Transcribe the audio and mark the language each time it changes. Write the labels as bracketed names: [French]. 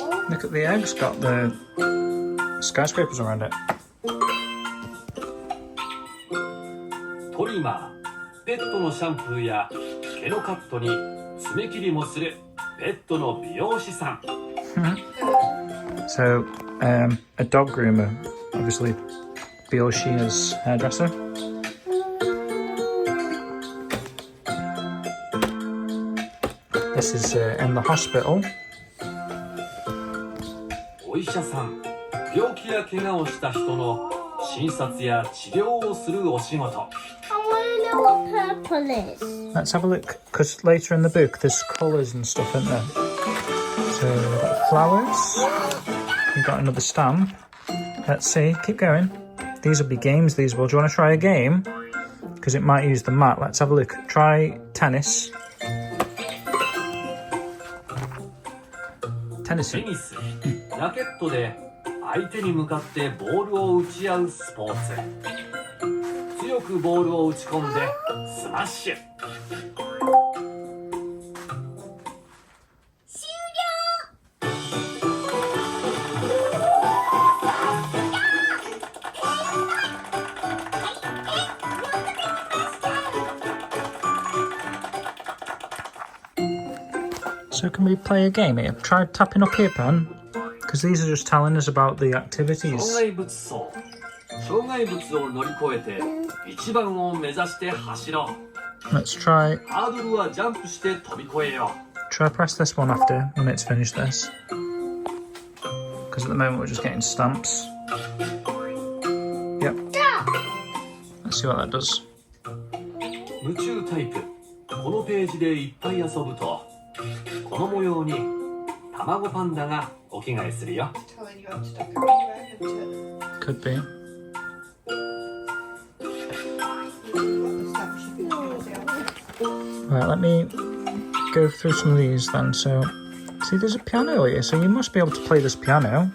[English] Look at the eggs, got the skyscrapers around it. [Japanese] トリマーペットのシャンプーや毛のカットに爪切りもするペットの美容師さん [English] So, a dog groomer, obviously Bioshina's hairdresser. This is in the hospital. [Japanese] お医者さん病気や怪我をした人の診察や治療をするお仕事 [English] I want to know what purple is. Let's have a look, because later in the book there's colours and stuff, isn't there? So we've got flowers. We've got another stamp. Let's see. Keep going. These will be games, these will. Do you want to try a game? Because it might use the mat. Let's have a look. Try tennis. Tennis. [Japanese] テニス、ラケットで相手に向かってボールを打ち合うスポーツ。強くボールを打ち込んでスマッシュ。 [English] So can we play a game here? Try tapping up here, Pan. Because these are just telling us about the activities. [Japanese] 障害物走。障害物を乗り越えて一番を目指して走ろう。 [English] Let's try [Japanese] ハードルはジャンプして飛び越えよう。 [English] try press this one after when it's finished this. Because at the moment we're just getting stamps. Yep. Let's see what that does. [Japanese] 夢中タイプ。このページでいっぱい遊ぶとこの模様に卵パンダがお着替えするよ。 [English] Telling you how to stick it right into it. Could be. What the stamp should be on. Right, let me go through some of these then. So, see, there's a piano here, so you must be able to play this piano.